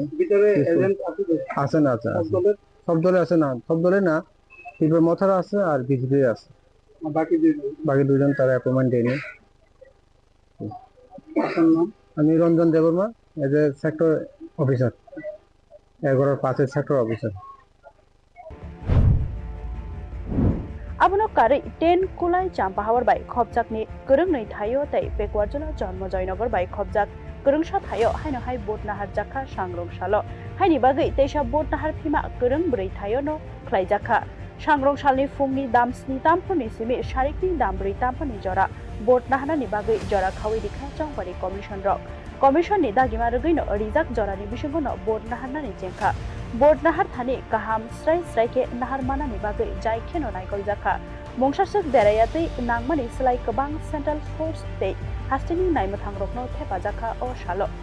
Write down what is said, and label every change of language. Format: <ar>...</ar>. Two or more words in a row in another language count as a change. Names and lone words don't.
<bn>ভিতরে এজেন্ট আছে না? আছে। সব দলে আছে না? সব দলে না, ত্রিপুরা মথারা আছে আর বিজেপি আছে। বাকি দুজন তারা অ্যাপয়েন্টমেন্ট দেয়নি। আমি রঞ্জন দেববর্মা,</bn> <en>as a sector officer, 11-5 sector officer.</en> <trp>Abono kari 10 kulai champahawar bai khobjakni kurung nei thayo tai pekwarjula janmo joynagar bai khobjak kurungsha thayo haino hai boat naharjakha sangrong shalo haini bagai teisa boat nahar phima kurung brei thayo no khlaijakha sangrong shalni fungni dam 7 tamponi simi sharikni dam 3 tamponi jora boat nahanani bagai jora khawi dikha Changbari commission rok commission ni dagima rugino rijak jorani bisingono boat nahanani jengkha boat nahar thani kaham srai ke nahar manani bagai jai kheno naikol jakha mongshasuk derayatei nangmani slai kabang</trp> <en>central force</en> <trp>te hastini naimathang rokno thepa jakha o shalo</trp>